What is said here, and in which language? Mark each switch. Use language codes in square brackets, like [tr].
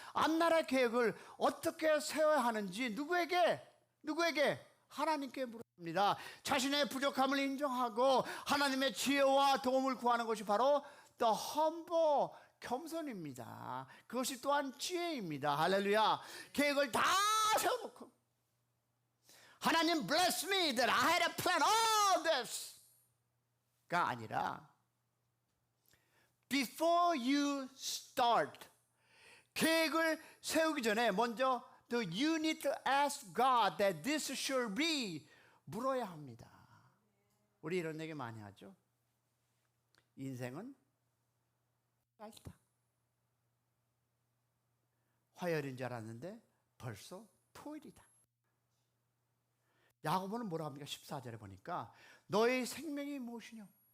[ko] 앞나라의 계획을 어떻게 세워야 하는지 누구에게? 하나님께 물어야 합니다. 자신의 부족함을 인정하고 하나님의 지혜와 도움을 구하는 것이 바로 the humble, 겸손입니다. 그것이 또한 지혜입니다. 할렐루야. 계획을 다 세워놓고 하나님 [en] bless me that I had a plan all this [ko] 가 아니라 [en] before you start, [ko] 계획을 세우기 전에 먼저 [en] you need to ask God that this should be, [ko] 물어야 합니다. 우리 이런 얘기 많이 하죠. 인생은 짧다. 화요일인 줄 알았는데 벌써 토요일이다. 야고보는 뭐라 합니까? 14절에 보니까 너의 생명이 무엇이냐?